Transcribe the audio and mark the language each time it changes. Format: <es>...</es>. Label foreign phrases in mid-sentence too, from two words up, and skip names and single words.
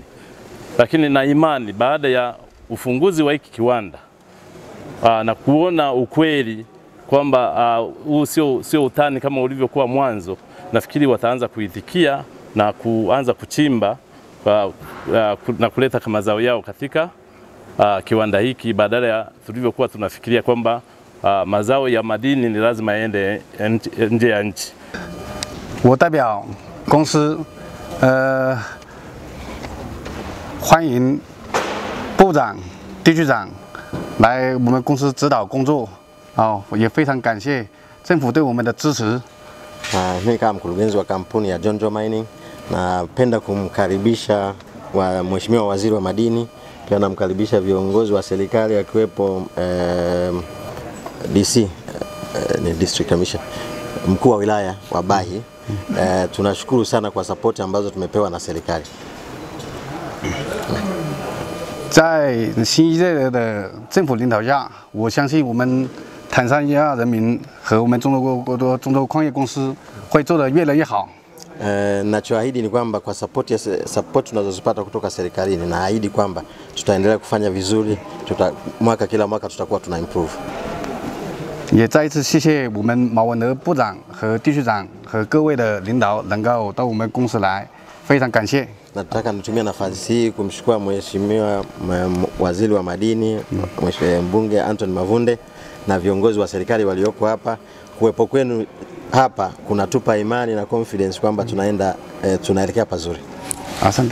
<sw>Lakini na imani baada ya ufunguzi wa hiki kiwanda na kuona ukweli kwamba huu sio utani kama ulivyokuwa mwanzo, nafikiri wataanza kuitikia na kuanza kuchimba na kuleta kama mazao yao katika kiwanda hiki, badala ya tulivyokuwa tunafikiria kwamba mazao ya madini ni lazima yaende nje ya nchi.</sw> <zh>我代表公司欢迎部长、地区长来我们公司指导工作，也非常感谢政府对我们的支持。</zh> <sw>Mimi kama mkurugenzi wa kampuni ya Jonjo Mining napenda kumkaribisha wa Mheshimiwa Waziri wa Madini, pia namkaribisha viongozi wa serikali akiwepo DC ni</sw> <en>District Commission,</en> <sw>mkuu wa wilaya wa Bahi. Tunashukuru sana kwa support ambazo tumepewa na serikali.</sw> <zh>在新一届的政府领导下，我相信我们坦桑尼亚人民和我们中州矿业公司会做得越来越好。</zh> <sw>Nachoahidi ni kwamba kwa support tunazozipata kutoka serikalini, naahidi kwamba tutaendelea kufanya vizuri, kila mwaka tutakuwa tuna improve.</sw> <zh>也再一次谢谢我们马文德部长和地区长和各位的领导能够到我们公司来，非常感谢。</zh> <sw>Nataka nitumie nafasi hii kumshukuru Mheshimiwa Waziri wa Madini, Mheshimiwa Mbunge Anthony Mavunde na viongozi wa serikali walioko hapa. Kuwepo kwenu hapa kunatupa imani na confidence kwamba tunaelekea pazuri.</sw>